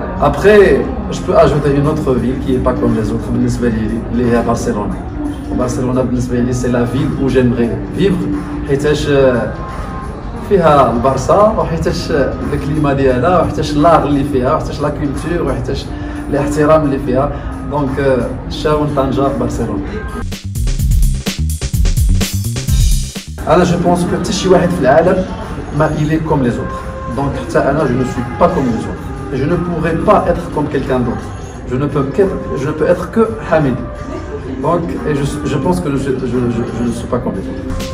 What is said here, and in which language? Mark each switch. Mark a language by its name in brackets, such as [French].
[French] Après je peux ajouter une autre ville qui est pas comme les autres [Arabic] بالنسبه لي اللي هي برشلونه. برشلونه بالنسبه لي سي لا فيل [French] où j'aimerais vivre [Arabic] حيتاش فيها البارسا وحيتاش الكليما ديالها وحيتاش لاغ اللي فيها وحيتاش لا كولتور وحيتاش الاحترام اللي فيها. دونك شاون طنجة برشلونه. انا جو بونس كو حتى شي واحد في العالم ما [French] il est comme les autres. [Arabic] دونك حتى انا [French] je ne suis pas comme les autres. Je ne pourrais pas être comme quelqu'un d'autre. Je ne peux être que Hamid. Donc je pense que je ne suis pas comme les autres.